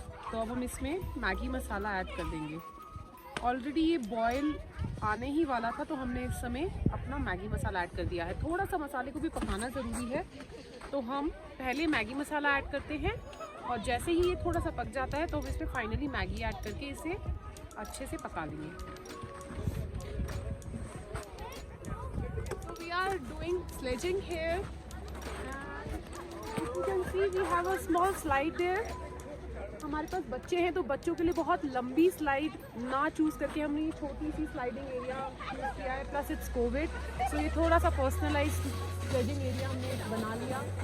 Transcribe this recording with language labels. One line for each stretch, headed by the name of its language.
Hindi: तो अब हम इसमें मैगी मसाला ऐड कर देंगे। ऑलरेडी ये बॉयल आने ही वाला था, तो हमने इस समय अपना मैगी मसाला ऐड कर दिया है। थोड़ा सा मसाले को भी पकाना ज़रूरी है, तो हम पहले मैगी मसाला ऐड करते हैं और जैसे ही ये थोड़ा सा पक जाता है तो हम इसमें फाइनली मैगी ऐड करके इसे अच्छे से पका लेंगे।
English: So we are doing sledging here. You can see we have a small slide there.
Hindi: हमारे पास बच्चे हैं तो बच्चों के लिए बहुत लंबी स्लाइड ना चूज़ करके हमने ये छोटी सी स्लाइडिंग एरिया यूज़ किया है।
English: plus it's COVID, so
Hindi: ये थोड़ा सा पर्सनलाइज स्लेजिंग एरिया हमने बना लिया।